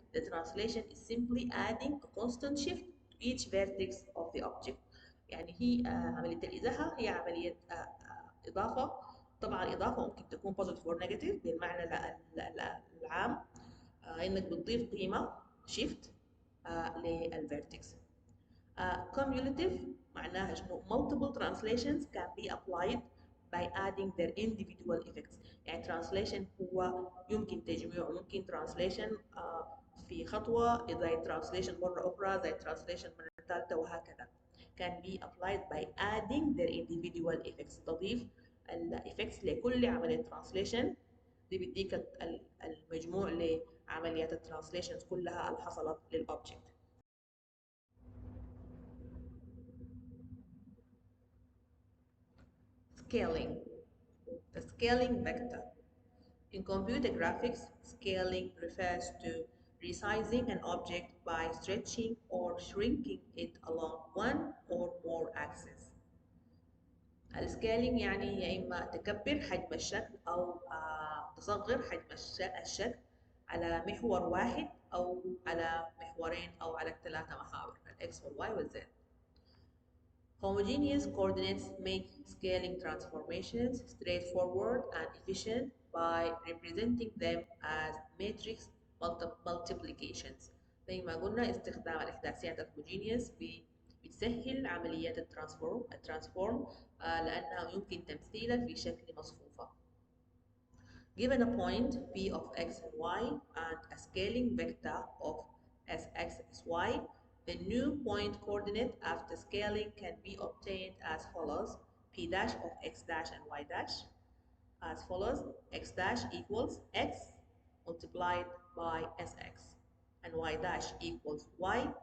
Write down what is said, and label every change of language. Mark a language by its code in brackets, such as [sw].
[en] The translation is simply adding a constant shift to each vertex of the object. [ar] يعني هي عملية الإزاحة هي عملية إضافة. طبعا الإضافة ممكن تكون [en] positive or negative [ar] بالمعنى العام، إنك بتضيف قيمة shift للفيرتكس. [en] cumulative [ar] معناها شنو؟ [en] multiple translations can be applied by adding their individual effects. [ar] يعني translation هو يمكن تجميعه، ممكن translation في خطوة زي translation مرة أخرى زي translation مرة ثالثة وهكذا. [en] can be applied by adding their individual effects. [ar] تضيف ال effects لكل عملية translation دي بيديك المجموع لعمليات الترانسليشنز كلها اللي حصلت للأوبجكت. [en] Scaling. The scaling vector. In computer graphics, scaling refers to resizing an object by stretching or shrinking it along one or more axes. [ar] السكيلينج يعني يا إما تكبر حجم الشكل أو تصغر حجم الشكل على محور واحد أو على محورين أو على ثلاثة محاور الإكس والواي والزد. [en] Homogeneous coordinates make scaling transformations straightforward and efficient by representing them as matrix multiplications. [ar] زي ما قلنا استخدام الإحداثيات الهوموجينيوس بتسهل عمليات الترانسفورم لأنها يمكن تمثيلها في شكل مصفوفة. [en] Given a point P of x and y and a scaling vector of Sx, Sy, the new point coordinate after scaling can be obtained as follows: P dash of x dash and y dash as follows: x dash equals x multiplied by Sx and y dash equals y